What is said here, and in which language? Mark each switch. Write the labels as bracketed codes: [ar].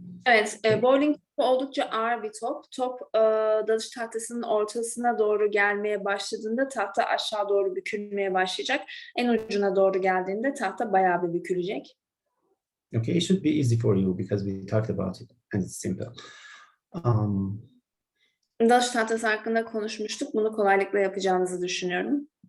[tr] Evet, bowling topu oldukça ağır bir top. Top dalış tahtasının ortasına doğru gelmeye başladığında tahta aşağı doğru bükülmeye başlayacak. En ucuna doğru geldiğinde tahta bayağı bir bükülecek. [en] Okay, it should be easy for you because we talked about it and it's simple. [tr] Dalış tahtası hakkında konuşmuştuk. Bunu kolaylıkla yapacağınızı düşünüyorum.